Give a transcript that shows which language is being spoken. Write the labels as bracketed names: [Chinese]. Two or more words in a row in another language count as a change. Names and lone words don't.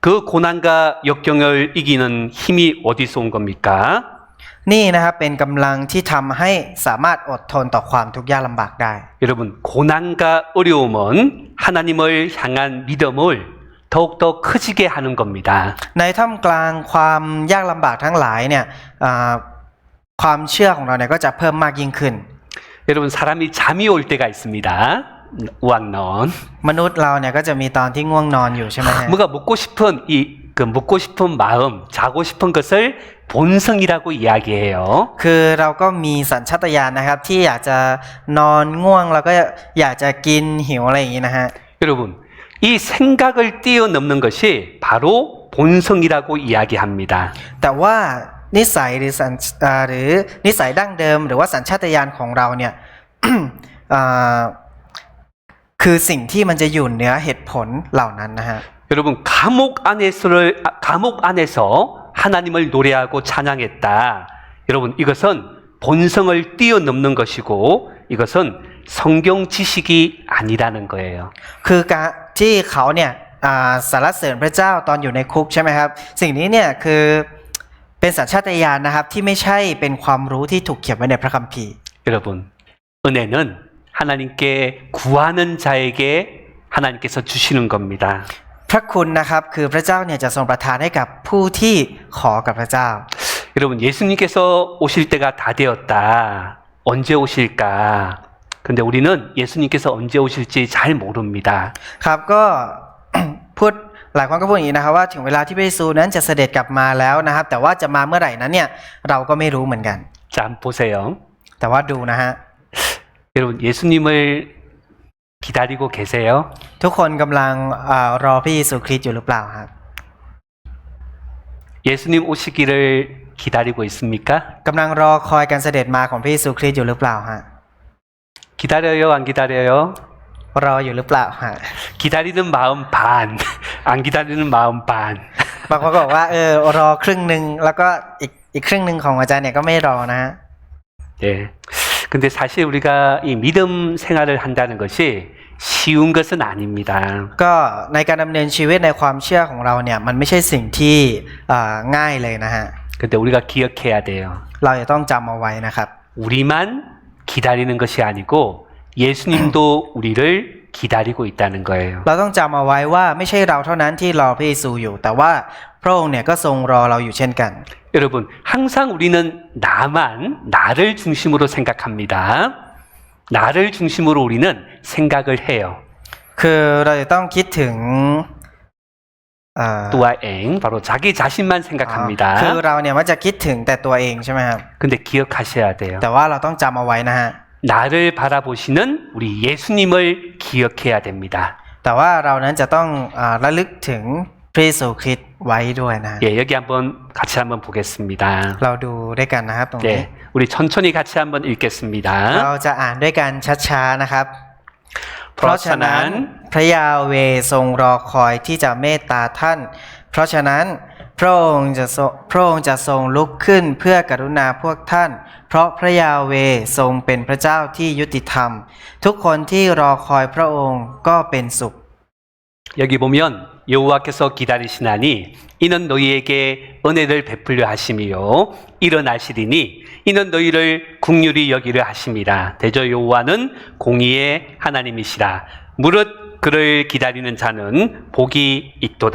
[Korean] 그 고난과 역경을 이기는 힘이 어디서 온 겁니까? [Thai] นี่นะครับเป็นกำลังที่ทำให้สามารถอดทนต่อความทุกข์ยากลำบากได้ [Korean] 여러분, 고난과 어려움은 하나님을 향한 믿음을 더욱더 커지게 하는 겁니다. [Thai] ในท่ามกลางความยากลำบากทั้งหลายเนี่ยความเชื่อของเราเนี่ยก็จะเพิ่มมากยิ่งขึ้น [Korean] 여러분, 사람이 잠이 올 때가 있습니다. 우왕넌. [Thai] มนุษย์เราเนี่ยก็จะมีตอนที่ง่วงนอนอยู่ใช่ไหมฮะ [Korean] 뭔가 묻고 싶은 마음, 자고 싶은 것을 본성이라고 이야기해요. [Thai] คือเราก็มีสัญชาตญาณนะครับที่อยากจะนอนง่วงแล้วก็อยากจะกินหิวอะไรอย่างนี้นะฮะ [Korean] 여러분, 이 생각을 뛰어넘는 것이 바로 본성이라고 이야기합니다. [Thai] แต่ว่านิสัยหรือนิสัยดั้งเดิมหรือว่าสัญชาตญาณของเราเนี่ย คือสิ่งที่มันจะอยู่เหนือเหตุผลเหล่านั้นนะฮะ [Korean] 여러분, 감옥 안에서 하나님을 노래하고 찬양했다. 여러분, 이것은 본성을 뛰어넘는 것이고 이것은 성경 지식이 아니라는 거예요. [Thai] คือการที่เขาเนี่ยสรรเสริญพระเจ้าตอนอยู่ในคุกใช่ไหมครับสิ่งนี้เนี่ยคือเป็นสัญชาตญาณนะครับที่ไม่ใช่เป็นความรู้ที่ถูกเขียนไว้ในพระคัมภีร์ [Korean] 여러분, 은혜는 하나님께 구하는 자에게 하나님께서 주시는 겁니다. [Thai] พระคุณนะครับคือพระเจ้าเนี่ยจะทรงประทานให้กับผู้ที่ขอกับพระเจ้า [Korean] 여러분, 예수님께서 오실 때가 다 되었다. 언제 오실까? 근데 우리는 예수님께서 언제 오실지 잘 모릅니다. [Thai] ครับก็ พูดหลายคนก็พูดอย่างนี้นะครับว่าถึงเวลาที่พระเยซูนั้นจะเสด็จกลับมาแล้วนะครับแต่ว่าจะมาเมื่อไหร่นั้นเนี่ยเราก็ไม่รู้เหมือนกัน [Korean] 자, 한번 보세요. [Thai] แต่ว่าดูนะฮะ [Korean] 여러분, 예수님을 기다리고 계세요? [Thai] ทุกคนกำลังรอพระเยซูคริสต์อยู่หรือเปล่าครับ [Korean] 예수님 오시기를 기다리고 있습니까? [Thai] กำลังรอคอยการเสด็จมาของพระเยซูคริสต์อยู่หรือเปล่าฮะ [Korean] 기다려요, 안 기다려요? [Thai] รออยู่หรือเปล่าฮะ [Korean] 기다리는 마음 반, 안 기다리는 마음 반. [Thai] บางคนก็บอกว่ารอครึ่งหนึ่งแล้วก็อีกครึ่งหนึ่งของอาจารย์เนี่ยก็ไม่รอนะฮะ [Korean] 네. 근데 사실 우리가 이 믿음 생활을 한다는 것이 쉬운 것은 아닙니다. [Thai] ก็ในการดำเนินชีวิตในความเชื่อของเราเนี่ยมันไม่ใช่สิ่งที่ง่ายเลยนะฮะ [Korean] 근데 우리가 기억해야 돼요. [Thai] เราจะต้องจำเอาไว้นะครับ [Korean] 우리만 기다리는 것이 아니고 예수님도 우리를 기다리고 있다는 거예요. [Thai] เราต้องจำเอาไว้ว่าไม่ใช่เราเท่านั้นที่รอพระเยซูอยู่แต่ว่าพระองค์เนี่ยก็ทรงรอเราอยู่เช่นกัน [Korean] 여러분, 항상 우리는 나를 중심으로 생각합니다. 나를 중심으로 우리는 생각을 해요. [Thai] คือเราจะต้องคิดถึง [Korean] 또아엥, 바로 자기 자신만 생각합니다. [Thai] คือเราเนี่ยมักจะคิดถึงแต่ตัวเองใช่ไหมครับ [Korean] 근데 기억하셔야 돼요. [Thai] แต่ว่าเราต้องจำเอาไว้นะฮะ [Korean] 나를 바라보시는 우리 예수님을 기억해야 됩니다. [Thai] แต่ว่าเรานั้นจะต้องระลึกถึงพระเยซูคริสต์ไว้ด้วยนะ [Korean] 예, 여기 같이 한번 보겠습니다. [Thai] เราดูด้วยกันนะครับตรงนี้ [Korean] 네, 우리 천천히 같이 한번 읽겠습니다. [Thai] เราจะอ่านด้วยกันช้าๆนะครับ เพราะฉะนั้นพระยาเวห์ทรงรอคอยที่จะเมตตาท่าน เพราะฉะนั้นพระองค์จะทรงลุกขึ้นเพื่อกรุณาพวกท่าน เพราะพระยาเวห์ทรงเป็นพระเจ้าที่ยุติธรรม ทุกคนที่รอคอยพระองค์ก็เป็นสุข [Korean] 여기 보면 여호와께서 기다리시나니 이는 너희에게 은혜를 베풀려 하심이요 일어나시리니 이는 너희를 긍휼히 여기려 하심이라. 대저 여호와는 공의의 하나님이시라. 무릇 그를 기다리는 자는 복이 있도다.